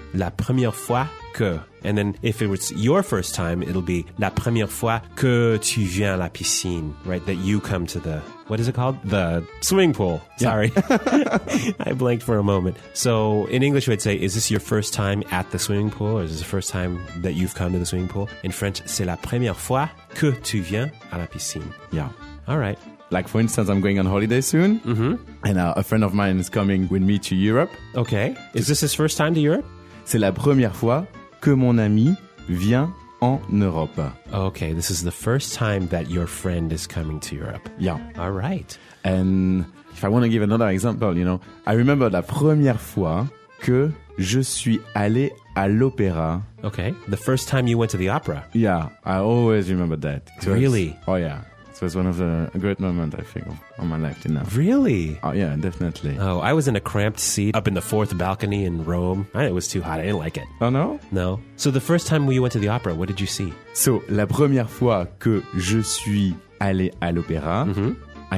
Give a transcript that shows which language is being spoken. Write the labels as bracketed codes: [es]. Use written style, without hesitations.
[fr] La première fois que. [en] And then if it was your first time, it'll be [fr] la première fois que tu viens à la piscine, [en] right? That you come to the, what is it called? The swimming pool. Sorry. Yeah. I blanked for a moment. So in English, we'd say, is this your first time at the swimming pool? Or is this the first time that you've come to the swimming pool? In French, [fr] c'est la première fois que tu viens à la piscine. [en] Yeah. All right. Like, for instance, I'm going on holiday soon, mm-hmm. and a friend of mine is coming with me to Europe. Okay. Is this his first time to Europe? [fr] C'est la première fois que mon ami vient en Europe. [en] Okay, this is the first time that your friend is coming to Europe. Yeah. All right. And if I want to give another example, you know, I remember [fr] la première fois que je suis allé à l'opéra. [en] Okay, the first time you went to the opera. Yeah, I always remember that. Really? Oh, yeah. So it's one of the great moments, I think, of my life, you know. Really? Oh, yeah, definitely. Oh, I was in a cramped seat up in the fourth balcony in Rome. It was too hot. I didn't like it. Oh, no? No. So the first time we went to the opera, what did you see? [fr] So, la première fois que je suis allé à l'opéra, mm-hmm.